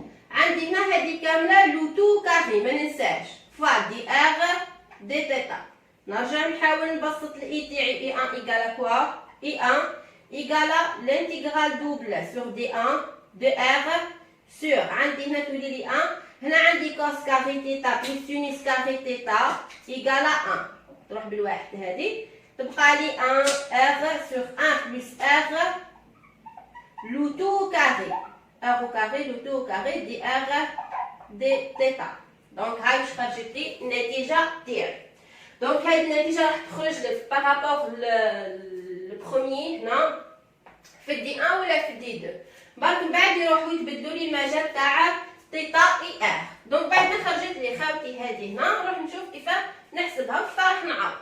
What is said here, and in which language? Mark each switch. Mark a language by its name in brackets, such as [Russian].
[Arabic] عندي هنا هذه كامله لو تو كاري ما ننساش فوا دي ار دي تيتا. نرجع نحاول نبسط الاي تاعي اي 1 ايكالا كوا اي 1 ايكالا [French] l'intégral double sur [Arabic] دي 1 [French] de r sur [Arabic] عندي هنا تولي لي 1 هنا عندي [French] cos carré θ plus sinus carré θ égale à 1. [Arabic] تروح بالواحد هذه تبقى لي [French] 1 r sur 1 plus r le tout au carré. r au carré le tout au carré دي r دي θ. [Arabic] دونك هاي باش خرجت لي النتيجه تاعي. دونك هذه النتيجه راح تخرج لك بارابور البروميي هنا في الدي 1 ولا في الدي 2. برك من بعد يروحوا يتبدلوا لي المجال تاع θ اي ار. دونك بعد ما خرجت لي خاوتي هذه هنا نروح نشوف كيف نحسبها وكيف راح نعوض.